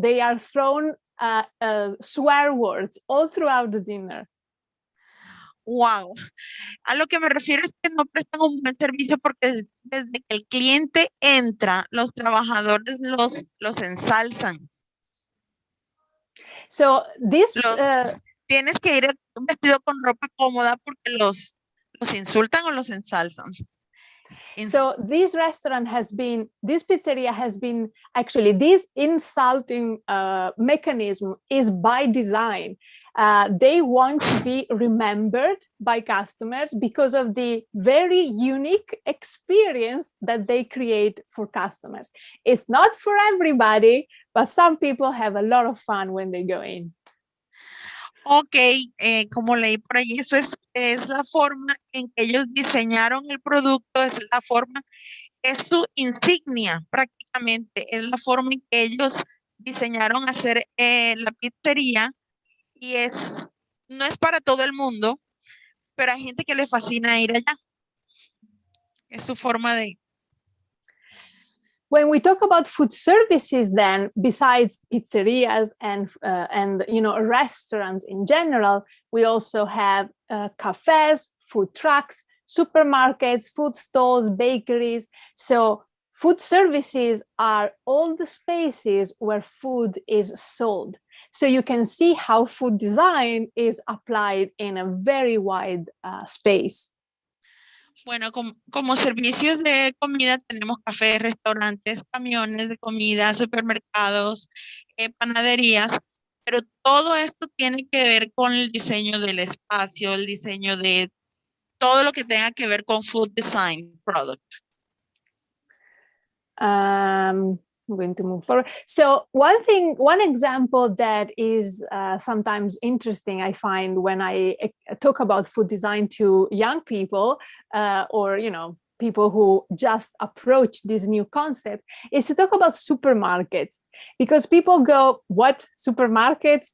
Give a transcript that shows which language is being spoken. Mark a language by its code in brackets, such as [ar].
[en] They are thrown swear words all throughout the dinner. Wow. [es] A lo que me refiero es que no prestan un buen servicio porque desde que el cliente entra, los trabajadores los ensalzan. [en] So this [es] tienes que ir vestido con ropa cómoda porque los insultan o los ensalzan. [en] So this pizzeria has been actually, this insulting mechanism is by design. They want to be remembered by customers because of the very unique experience that they create for customers. It's not for everybody, but some people have a lot of fun when they go in. [es] Ok, como leí por ahí, eso es la forma en que ellos diseñaron el producto, es la forma, es su insignia prácticamente, es la forma en que ellos diseñaron hacer la pizzería y no es para todo el mundo, pero hay gente que le fascina ir allá. Es su forma de... [en] When we talk about food services, then, besides pizzerias and restaurants in general, we also have cafes, food trucks, supermarkets, food stalls, bakeries. So food services are all the spaces where food is sold. So you can see how food design is applied in a very wide space. [es] Bueno, como servicios de comida tenemos cafés, restaurantes, camiones de comida, supermercados, panaderías, pero todo esto tiene que ver con el diseño del espacio, el diseño de todo lo que tenga que ver con food design product. [en] I'm going to move forward. So one example that is sometimes interesting, I find, when I talk about food design to young people or, people who just approach this new concept, is to talk about supermarkets, because people go, what, supermarkets?